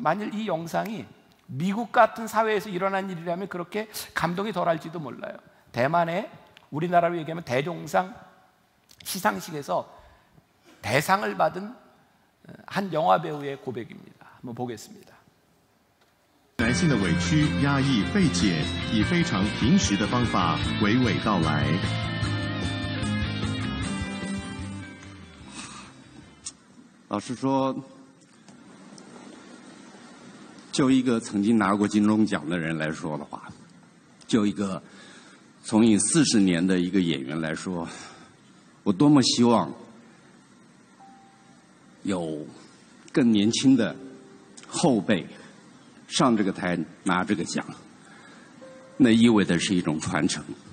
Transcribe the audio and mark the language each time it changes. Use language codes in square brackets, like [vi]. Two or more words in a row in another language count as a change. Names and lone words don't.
[ko] 만일 이 영상이 미국 같은 사회에서 일어난 일이라면 그렇게 감동이 덜할지도 몰라요. 대만의 우리나라로 얘기하면 대종상 시상식에서 대상을 받은 한 영화 배우의 고백입니다. 한번 보겠습니다. [zh] 男性的委屈、压抑、费解，以非常平实的方法娓娓道来。老实说，就一个曾经拿过金钟奖的人来说的话，就一个从艺40年的一个演员来说，我多么希望有更年轻的后辈上这个台拿这个奖，那意味的是一种传承。